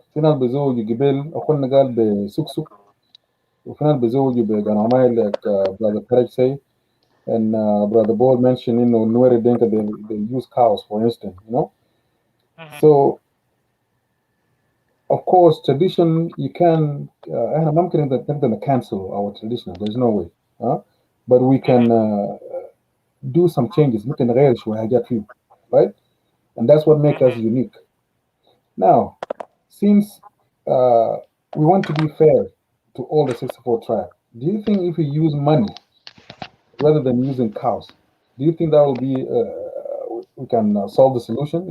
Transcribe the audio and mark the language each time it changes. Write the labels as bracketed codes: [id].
[ar] في ناس بيزوجوا قبل أخونا قال بسكسك وفي ناس بيزوجوا بقناميل [en] like brother Perek say and brother Ball mentioned إنه Nuer Dinka they use cows for instance, you know. So of course tradition you can [ar] إحنا ما ممكن نقدر [en] cancel our tradition, there's no way, but we can do some changes. [ar] ممكن نغير شوية حاجات فيه, [en] right? And that's what makes us unique. Now, since we want to be fair to all the 64 tribes, do you think if we use money rather than using cows, do you think that will be, we can solve the solution?